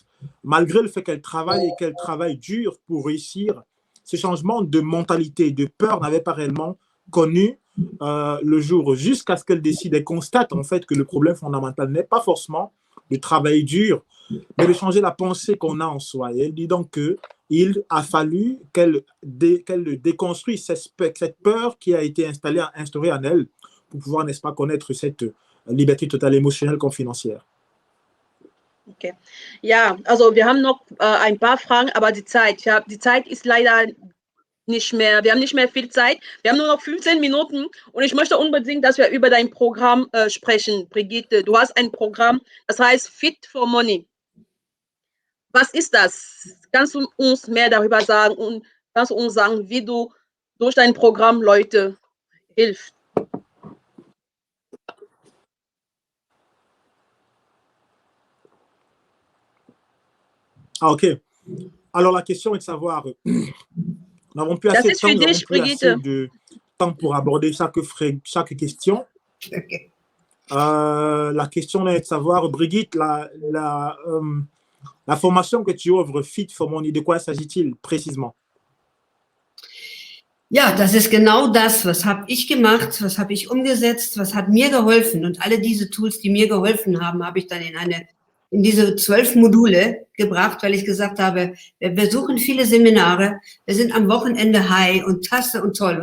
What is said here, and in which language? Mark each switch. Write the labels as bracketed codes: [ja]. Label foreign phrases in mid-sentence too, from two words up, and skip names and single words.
[fr] Malgré le fait qu'elle travaille et qu'elle travaille dur pour réussir, ce changement de mentalité, de peur n'avait pas réellement connu le jour, jusqu'à ce qu'elle décide et constate en fait que le problème fondamental n'est pas forcément de travailler dur, mais de changer la pensée qu'on a en soi. Et elle dit donc qu'il a fallu qu'elle déconstruise cette peur qui a été instaurée en elle pour pouvoir, n'est-ce pas, connaître cette liberté totale émotionnelle comme financière. Okay. [de] Ja, also wir haben noch ein paar Fragen, aber die Zeit ist leider nicht mehr, wir haben nicht mehr viel Zeit. Wir haben nur noch 15 Minuten und ich möchte unbedingt, dass wir über dein Programm sprechen, Brigitte. Du hast ein Programm, das heißt Fit for Money. Was ist das? Kannst du uns mehr darüber sagen und kannst du uns sagen, wie du durch dein Programm Leute hilfst? Ah, ok. [fr] Alors, la question est de savoir, nous n'avons plus assez de temps, nous n'avons plus assez temps pour aborder chaque question. Okay. La question est de savoir, Brigitte, la formation que tu offres, Fit for Money, de quoi s'agit-il précisément? [de] Ja, das ist genau das. Was habe ich gemacht? Was habe ich umgesetzt? Was hat mir geholfen? Und alle diese Tools, die mir geholfen haben, habe ich dann in diese 12 Module gebracht, weil ich gesagt habe, wir besuchen viele Seminare, wir sind am Wochenende high und Tasse und toll.